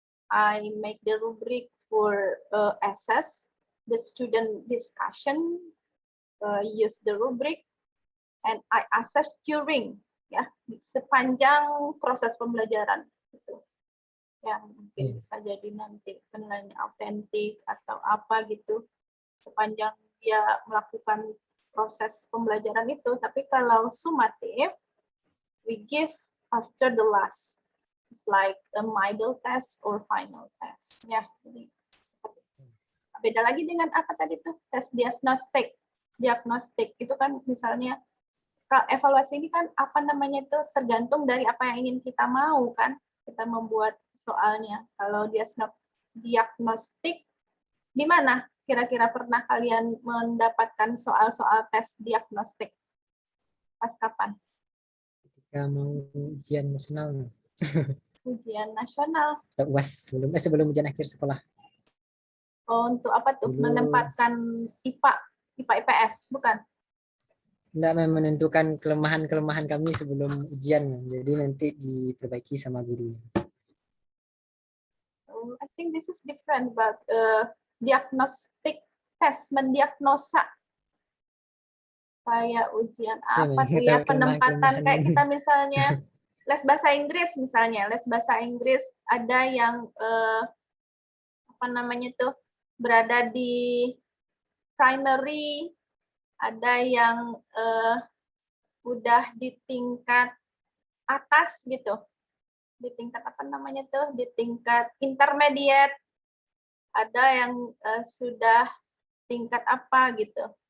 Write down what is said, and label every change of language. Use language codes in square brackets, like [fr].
[en] I make the rubric for assess the student discussion, use the rubric, and I assess during, [id] ya, sepanjang proses pembelajaran. Gitu. Yang mungkin bisa jadi nanti penilaiannya autentik atau apa gitu, sepanjang dia melakukan proses pembelajaran itu. Tapi kalau [en] summative, we give after the last. It's like a middle test or final test. [id] Ya, jadi beda lagi dengan apa tadi tuh, tes diagnostik. Diagnostik itu kan misalnya, evaluasi ini kan apa namanya itu tergantung dari apa yang ingin kita mau kan, kita membuat soalnya. Kalau diagnostik, di mana kira-kira pernah kalian mendapatkan soal-soal tes diagnostik? Pas kapan? Ketika mau ujian nasional. Ujian nasional. UAS sebelum ujian akhir sekolah. Oh, untuk apa tuh? Menempatkan IPA IPS, bukan? Enggak, menentukan kelemahan-kelemahan kami sebelum ujian. Jadi nanti diperbaiki sama guru. [en] I think this is different, but diagnostic test, mendiagnosa. [id] Kayak ujian apa tuh ya, penempatan, kayak kita misalnya les bahasa Inggris misalnya, les bahasa Inggris ada yang apa namanya tuh, berada di primary, ada yang udah di tingkat atas gitu, di tingkat apa namanya tuh, di tingkat intermediate, ada yang sudah tingkat apa gitu.